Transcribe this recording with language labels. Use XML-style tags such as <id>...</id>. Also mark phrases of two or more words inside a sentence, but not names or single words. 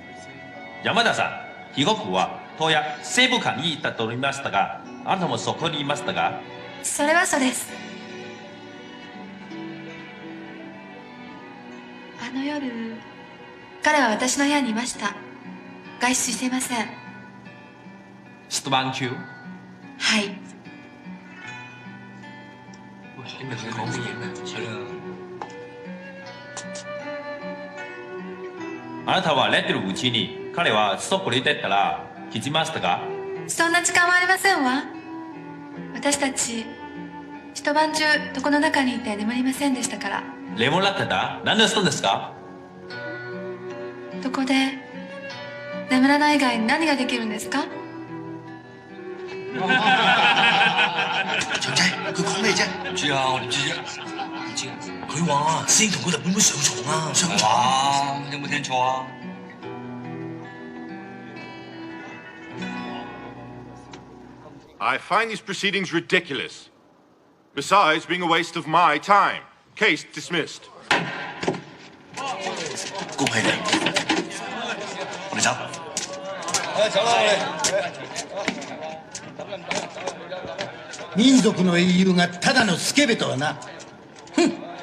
<ja>山田さん、被告は当夜西部館に行ったと言いましたが、あなたもそこにいましたが？それはそうです。あの夜、彼は私の部屋にいました。外出していません。出番中？はい。</ja> <yue>你咪佢講乜嘢咩？係啦。</yue> <ja>あなたは寝てるうちに彼はそこに出たら気づきましたか？そんな時間はありませんわ。私たち一晩中床の中にいて眠りませんでしたから。眠らってた？何をしたんですか？床で眠らない以外に何ができるんですか？</ja> <yue>長仔，佢講咩啫？唔知啊，我點知啫？唔知啊。佢話師兄同個日本妹上床啊！上床啊！有冇聽錯啊？</yue> <en>I find these proceedings ridiculous. Besides being a waste of my time. Case dismissed.</en> <yue>恭喜你，我哋走。走啦，我哋。</yue> <ja>民族の英雄がただのスケベとはな。ふん。</ja>